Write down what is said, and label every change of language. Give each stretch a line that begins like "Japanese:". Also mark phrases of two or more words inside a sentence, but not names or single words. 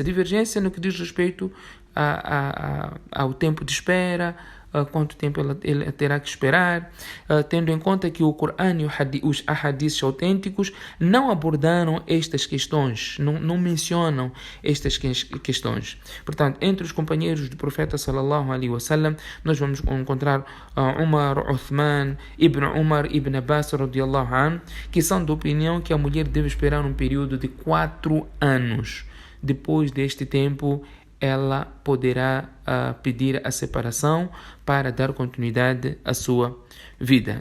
Portuguese: Divergência no que diz respeito ao tempo de espera, quanto tempo ele terá que esperar, tendo em conta que o Corão e os hadiths autênticos não abordaram estas questões, não mencionam estas questões. Portanto, entre os companheiros do profeta
Arabic: صلى الله عليه وسلم,
Portuguese: nós vamos encontrar Umar, Uthman, Ibn Umar, Ibn Abbas
Arabic: رضي الله عنه,
Portuguese: que são da opinião que a mulher deve esperar um período de 4 anos. Depois deste tempo, ela poderá pedir a separação para dar continuidade à sua vida.